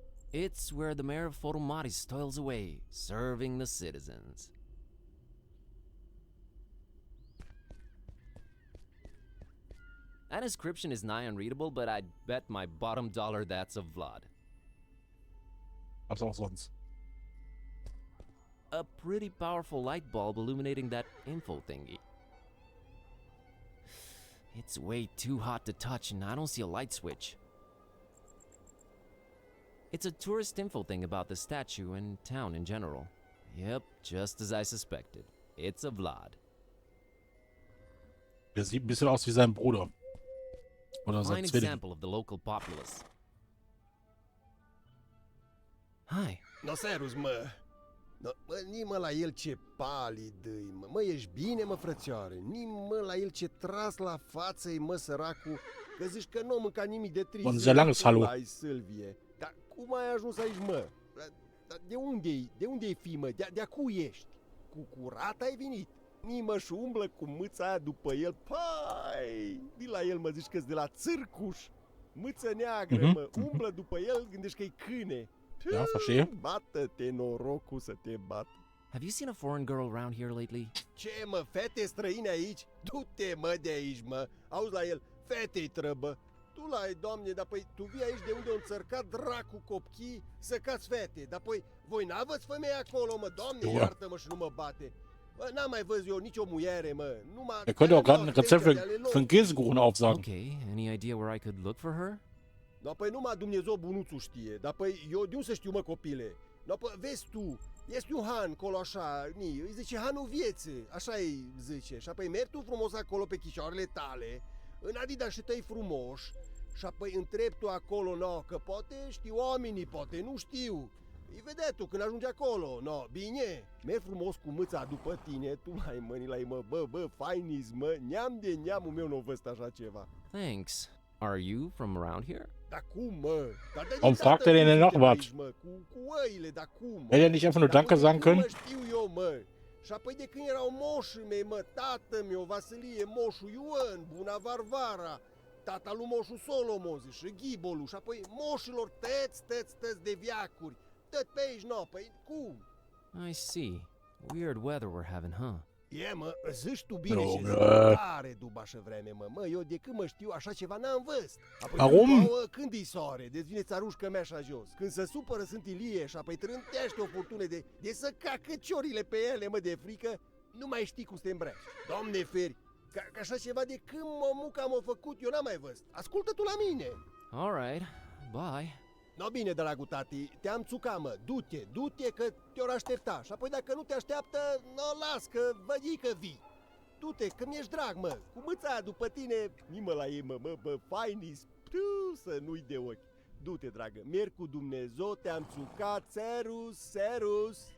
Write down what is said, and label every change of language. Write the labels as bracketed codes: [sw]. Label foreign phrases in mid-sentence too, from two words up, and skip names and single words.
[en] It's where the mayor of Photomatis toils away, serving the citizens. That inscription is nigh unreadable, but I'd bet my bottom dollar that's of Vlad. [de] Was auch sonst. [en] A pretty powerful light bulb illuminating that info thingy. It's way too hot to touch and I don't see a light switch. It's a tourist info thing about the statue and town in general. Yep, just as I suspected. It's a Vlad. [de] Der sieht ein bisschen aus wie sein Bruder. Oder sein [en] Fine [de] Zwilling. [en] example of the local populace. Hi. [ro] No, serus, mă. No, mă, nimă la el ce palid îi, mă. Mă, ești bine, mă, frățioare? Nimă la el ce tras la față-i, mă, săracul. Că zici că nu mânca nimic de trist. [de] Un sehr langes Hallo. [ro] Ai, Sylvie. Dar cum ai ajuns aici, mă? Dar de unde-i? De unde-i fi, mă? De acu ești? Cu curat ai venit? Nimă și umblă cu mâța aia după el. Pai! Vii la el, mă, zici că-s de la țârcuș. Mâță neagră, mă. Umblă după el, gândești că-i câine. [de] Ja, verstehe. [ro] Bată-te, norocul să te bată. [en] Have you seen a foreign girl around here lately? [ro] Ce, mă, fete străine aici? Du-te, mă, de aici, mă. Auzi la el, fetei trăbă. Tu la ei, doamne, dar păi tu vii aici de unde o înțărcat dracu copchii să cați fete. Dar păi voi n-aveți femei acolo, mă, doamne, iartă-mă și nu mă bate. Bă, n-am mai văzut eu nicio muiere, mă. Numai... [de] Er könnte auch gerade ein Rezept für einen Käsekuchen aufsagen. [en] Okay, any idea where I could look for her? [ro] Da, păi numai Dumnezeu bunuțul știe. Dar păi eu de unde să știu, mă, copile? Da, păi vezi tu, este un han acolo așa, îi zice hanul vieții, așa îi zice. Și apoi mergi tu frumos acolo pe chișoarele tale, în adidașii tăi frumoși, și apoi întrebi tu acolo, no, că poate știu oamenii, poate nu știu. Îi vedea tu când ajungi acolo, no, bine, mergi frumos cu mâța după tine, tu mai mâni la ei, mă, bă, fainis, mă, neam de neamul meu nu văzut așa ceva. [en] Thanks. Are you from around here? [ro] Dar cum, mă? [de] Warum fragt er denn noch was? [ro] Cu oile, dar cum? [de] Hätte er nicht einfach nur Danke sagen können? [ro] Mă, știu eu, mă. Și apoi de când erau moșii mei, mă, tată-meu, Vasilie, moșul Ioan, buna Varvara, tata lui moșul Solomon, și Ghibolu, și apoi moșilor tăți de viacuri. Tot pe aici, no, păi cum? [en] I see. Weird weather we're having, huh? [ro] E, mă, zici tu bine și zici tare dubașă vreme, mă. Mă, eu de când mă știu așa ceva n-am văzut. [de] Warum? [ro] Când îi soare, deci vine țarușcă mea așa jos. Când se supără sunt Ilie și apoi trântește o furtună de să cacă ciorile pe ele, mă, de frică, nu mai știi cum să te îmbraci. Doamne feri, ca așa ceva de când mămuca m-a făcut, eu n-am mai văzut. Ascultă tu la mine. [en] All right. Bye. [ro] No, bine, dragul tati, te-am țucat, mă, du-te că te-or aștepta. Și apoi dacă nu te așteaptă, no, las că vădii că vii. Du-te, că mi-ești drag, mă, cu mâța aia după tine, nimă la ei, mă, fainis, să nu-i de ochi. Du-te, dragă, merg cu Dumnezeu, te-am țucat, serus.